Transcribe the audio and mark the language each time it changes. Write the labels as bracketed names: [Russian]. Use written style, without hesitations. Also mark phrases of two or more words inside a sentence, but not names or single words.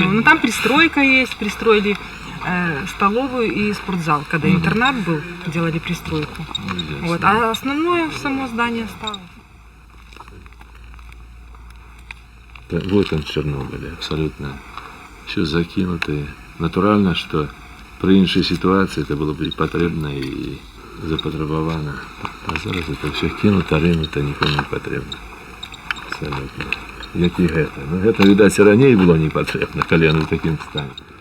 [Russian] Ну там пристройка есть, пристроили столовую и спортзал. Когда интернат был, делали пристройку. Вот. А основное само здание осталось. Вот он, Чернобыль, абсолютно все закинутое. [Ukrainian] Натурально, что при іншій ситуації це було б і потрібно, і запотребовано. А зараз це все кинуто, ринуто, нікому не потрібно. Абсолютно. Як і гэта. Ну, гэта, видать, і ранее було не потрібно, коли воно в таким стані.